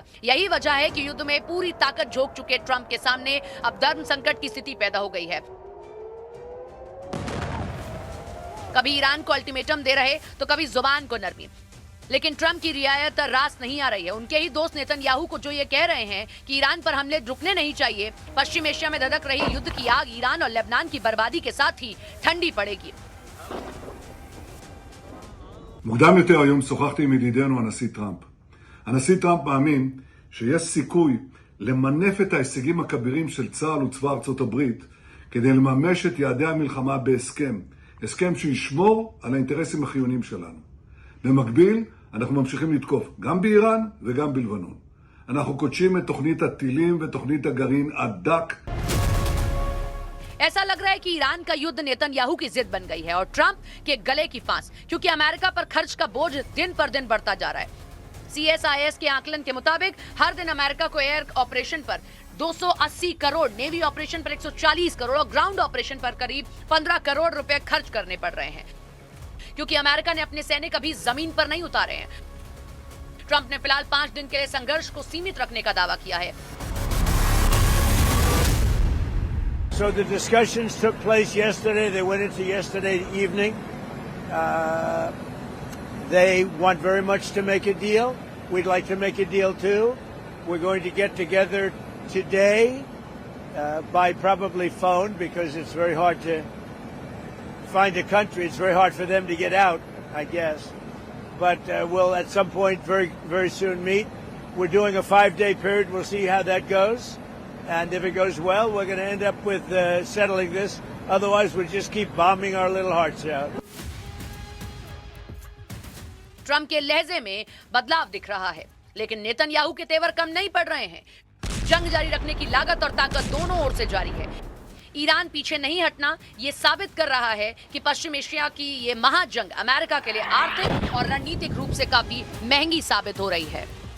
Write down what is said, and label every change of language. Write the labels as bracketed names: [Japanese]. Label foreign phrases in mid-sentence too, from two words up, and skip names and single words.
[Hindi] यही वजह है कि युद्ध में पूरी ताकत झोंक चुके ट्रंप के सामने अब धर्म संकट की स्थिति पैदा हो गई है। कभी ईरान को अल्टीमेटम दे रहे तो कभी जुबान को नरमी। लेकिन ट्रंप की रियायत रास नहीं आ रही है। उनके ही दोस्त नेतन्याहू को जो ये कह रहे हैं कि ईरान पर हमले रुकने नहीं चाहिए, पश्चिम एशिया में धधक रही युद्ध की आग ईरान और लेबनान की बर्बादी के साथ ही ठंडी पड़ेगी। [Hebrew] מוקדם יותר היום שוחחתי עם ידידנו הנשיא טראמפ. הנשיא טראמפ מאמין שיש סיכוי למנף את ההישגים הכבירים של צה"ל וצבא ארצות הברית כדי לממש את יעדי המלחמה בהסכם. הסכם שישמור על האינטרסים החיוניים שלנו. במקביל, אנחנו ממשיכים לתקוף גם באיראן וגם בלבנון. אנחנו קודשים את תוכנית הטילים ותוכנית הגרעין עד דק. [Hindi] ऐसा लग रहा है कि ईरान का युद्ध नेतन्याहू की जिद बन गई है और ट्रंप के गले की फांस, क्योंकि अमेरिका पर खर्च का बोझ दिन पर दिन बढ़ता जा रहा है। CSIS के आकलन के मुताबिक हर दिन अमेरिका को [English] air operation [Hindi] पर 280 करोड़, [English] navy operation [Hindi] पर 140 करोड़ और [English] ground operation [Hindi] पर करीब 15 करोड़ रुपए खर्च करने पड़ रहे हैं, क्योंकि अमेरिका ने अपने सैनिक अभी जमीन पर नहीं उतारे हैं। ट्रंप ने फिलहाल 5 दिन के लिए संघर्ष को सीमित रखने का दावा किया है। [English] So the discussions took place yesterday. They went into yesterday evening. They want very much to make a deal. We'd like to make a deal too. We're going to get together today by probably phone because it's very hard to find a country. It's very hard for them to get out, I guess. But we'll at some point very, very soon meet. We're doing a 5-day period. We'll see how that goes. And if it goes well, we're going to end up with settling this. Otherwise, we'll just keep bombing our little hearts out. [Hindi] ट्रंप के लहजे में बदलाव दिख रहा है, लेकिन नेतन्याहू के तेवर कम नहीं पड़ रहे हैं। जंग जारी रखने की लागत और ताकत दोनों ओर से जारी है। ईरान पीछे नहीं हटना ये साबित कर रहा है कि पश्चिम एशिया की ये महाजंग अमेरिका के लिए आर्थिक और रणनीतिक रूप से काफी महंगी साबित हो रही है।